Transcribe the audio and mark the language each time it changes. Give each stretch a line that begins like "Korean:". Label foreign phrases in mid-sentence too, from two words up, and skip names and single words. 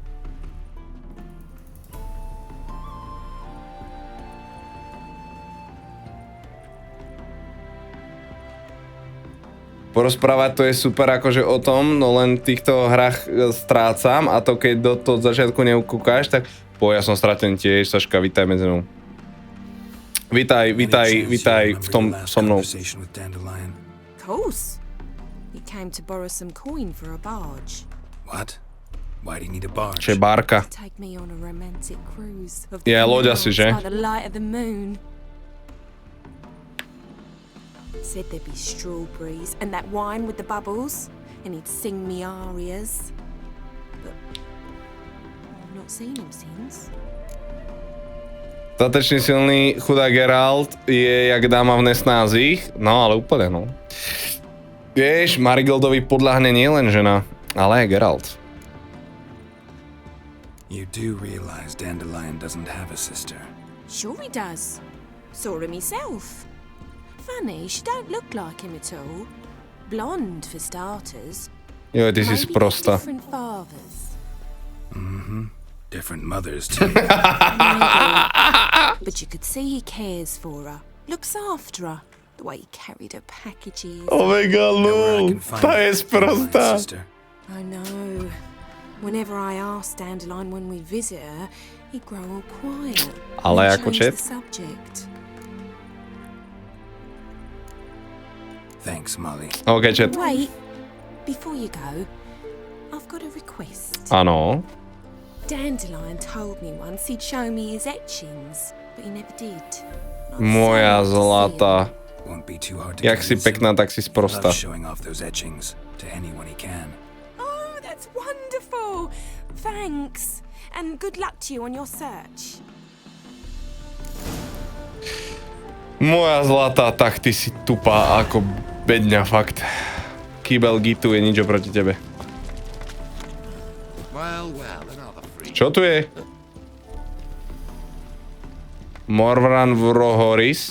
Slovak: Porozprávať to je super akože o tom, no len v týchto hrách strácam a to keď do toho začiatku neukúkáš, tak ja som stratený tiež, Saška, vítaj medzi mnou. Vítaj v tom so mnou.
English: Course. He came to borrow some coin for a barge. What? Why do you need a barge?
Slovak: Čiže bárka.
English: Take me on a romantic cruise of
Slovak: Je loď asi, že?
English: by the light of the moon. Said there'd be strawberries and that wine with the bubbles, and he'd sing me arias. But I've not seen him since.
Czech: Statečný silný chudá Geralt je jak dáma v nesnázích.
Slovak: No, ale úplne, no. Vieš, Marigoldovi podľahne nielen žena, ale aj Geralt.
English: You do realize Dandelion doesn't have a sister. Sure he does. Saw him myself. Funny, she don't look like him at all. Blonde, for starters.
Slovak: Jo, ty si sprosta.
English: Different fathers. Different mothers, too. But you could see he cares for her. Looks after her. The way he carried her packages. Oh my god, lol.
Slovak: Tá je sprosta.
English: I know. Whenever I ask Dandelion when we visit her, he'd grow all quiet.
Slovak: Ale ako čet?
English: Thanks, Molly.
Slovak: OK, čet.
English: Wait, before you go, I've got a request.
Slovak: Áno.
English: Dandelion told me once he'd show me his etchings, but he never did.
Slovak: Moja zlata. Jak si pekná, tak si sprosta.
English: Showing off those etchings to anyone he can. Oh, that's wonderful. Thanks. And good luck to you on your search.
Slovak: Moja zlatá, tak ty si tupá ako bedňa, fakt. Kýbel gitu je nič oproti tebe. Čo tu je? Morvran Vrohoris.